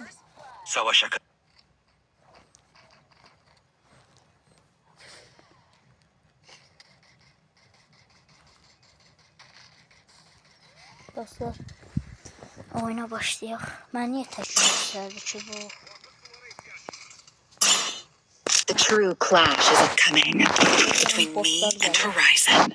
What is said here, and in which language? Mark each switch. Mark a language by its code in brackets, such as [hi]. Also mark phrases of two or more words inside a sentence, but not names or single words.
[az] Savaşa Dostlar, oyuna başlayaq. Mən niyə təkrar istərdi ki bu? [en] The true clash is upcoming between me and Horizon.